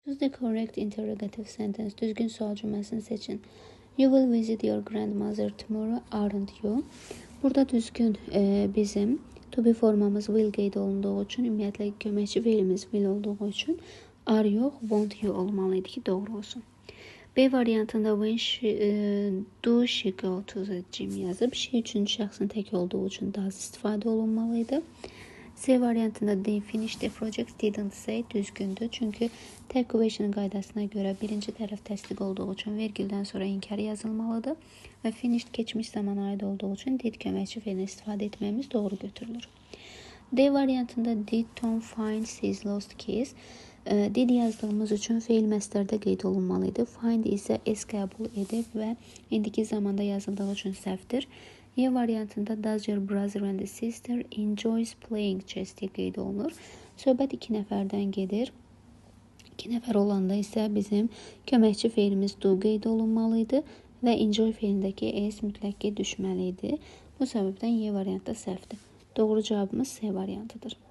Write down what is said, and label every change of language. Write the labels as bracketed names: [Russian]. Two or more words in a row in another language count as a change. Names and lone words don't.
[English] Choose the correct interrogative sentence. [Azerbaijani] Düzgün sual cümlesini seçin. [English] You will visit your grandmother tomorrow, aren't you? [Azerbaijani] Burada düzgün bizim [English] to be [Azerbaijani] formamız will qeyd olunduğu üçün, ümumiyyətlə köməkçi feilimiz will olduğu üçün are yox, [English] won't you [Azerbaijani] olmalıydı ki, doğru olsun. B variantında [English] when do she go to the gym yazıb. [Azerbaijani] She üçüncü şəxsin tək olduğu üçün does istifadə olunmalıydı. C variantında [English] they finished the project didn't say düzgündür. [Azerbaijani] Çünki tək question qaydasına görə birinci tərəf təsdiq olduğu üçün vergüldən sonra inkar yazılmalıdır. Və finished keçmiş zamana aid olduğu üçün did köməkçi feilini istifadə etməyimiz doğru götürülür. D variantında [English] did Tom find his lost keys? [Azerbaijani] Did yazdığımız üçün feil məsdərdə qeyd olunmalıydı. Find isə s qəbul edib və indiki zamanda yazıldığı üçün səhvdir. E variantında [English] does your brother and sister enjoys playing chess [Azerbaijani] deyə qeyd olunur. Söhbət 2 nəfərdən gedir. 2 nəfər olanda isə bizim köməkçi feilimiz do qeyd olunmalıydı və enjoy feilindəki s mütləq ki düşməliydi. Bu səbəbdən E variantı səhvdir. Doğru cavabımız C variantıdır.